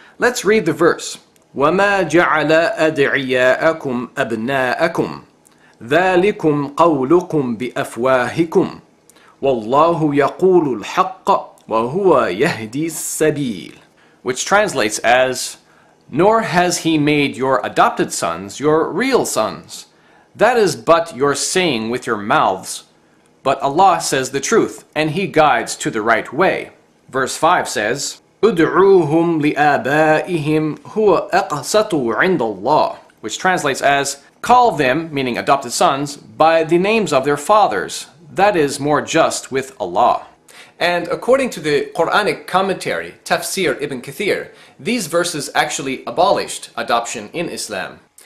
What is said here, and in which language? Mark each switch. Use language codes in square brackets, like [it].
[en] Let's read the verse. [ar] وَمَا جَعَلَ أَدْعِيَاءَكُمْ أَبْنَاءَكُمْ ذَلِكُمْ قَوْلُكُمْ بِأَفْوَاهِكُمْ وَاللَّهُ يَقُولُ الْحَقَّ وَهُوَ يَهْدِي السَّبِيلَ. [en] Which translates as, nor has he made your adopted sons your real sons. That is but your saying with your mouths. But Allah says the truth, and He guides to the right way. Verse 5 says, [ar] أُدْعُوهُمْ لِآبَائِهِمْ هُوَ أَقْسَطُ عِنْدَ اللَّهِ. [en] Which translates as, call them, meaning adopted sons, by the names of their fathers. That is more just with Allah. And according to the Quranic commentary, Tafsir Ibn Kathir, these verses actually abolished adoption in Islam.